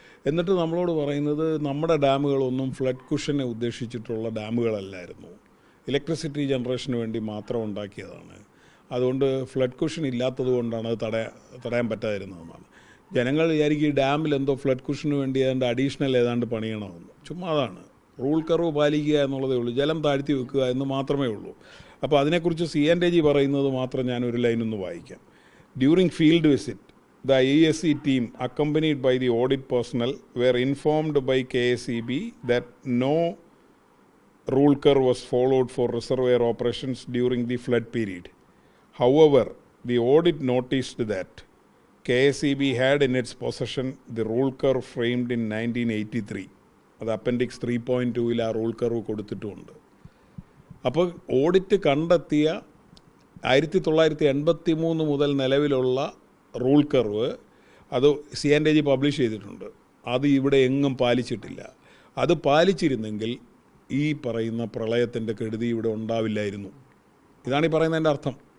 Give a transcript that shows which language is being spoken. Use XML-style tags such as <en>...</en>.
<ml>എന്നിട്ട് നമ്മളോട് പറയുന്നത് നമ്മുടെ ഡാമുകളൊന്നും ഫ്ലഡ് കുഷനെ ഉദ്ദേശിച്ചിട്ടുള്ള ഡാമുകളല്ലായിരുന്നു, ഇലക്ട്രിസിറ്റി ജനറേഷന് വേണ്ടി മാത്രം ഉണ്ടാക്കിയതാണ്, അതുകൊണ്ട് ഫ്ലഡ് കുഷൻ ഇല്ലാത്തത് കൊണ്ടാണ് അത് തടയാൻ പറ്റാതിരുന്നതെന്നാണ്. ജനങ്ങൾ വിചാരിക്കും ഈ ഡാമിൽ എന്തോ ഫ്ലഡ് കുഷന് വേണ്ടി ഏതാണ്ട് അഡീഷണൽ ഏതാണ്ട് പണിയണമെന്ന്. ചുമ്മാ അതാണ്. റൂൾ കർവ് പാലിക്കുക എന്നുള്ളതേ ഉള്ളൂ, ജലം താഴ്ത്തി വെക്കുക എന്ന് മാത്രമേ ഉള്ളൂ. അപ്പോൾ അതിനെക്കുറിച്ച് CNTG പറയുന്നത് മാത്രം ഞാനൊരു ലൈനൊന്ന് വായിക്കാം.</ml> <en>During field visit the AESC team accompanied by the audit personnel were informed by KSEB that no rule curve was followed for reservoir operations during the flood period. However, the audit noticed that KSEB had in its possession the rule curve framed in 1983.</en> <ml>അത് appendix 3.2-ൽ ആ rule curve കൊടുത്തിട്ടുമുണ്ട്. അപ്പോൾ audit കണ്ടെത്തിയ 1983 മുതൽ നിലവിലുള്ള rule curve അത് CNTG publish ചെയ്തിട്ടുണ്ട്. അത് ഇവിടെ എങ്ങും പാലിച്ചിട്ടില്ല. അത് പാലിച്ചിരുന്നെങ്കിൽ ഈ പറയുന്ന പ്രളയത്തിൻ്റെ കെടുതി ഇവിടെ ഉണ്ടാവില്ലായിരുന്നു. ഇതാണ് ഈ പറയുന്നതിൻ്റെ അർത്ഥം.</ml>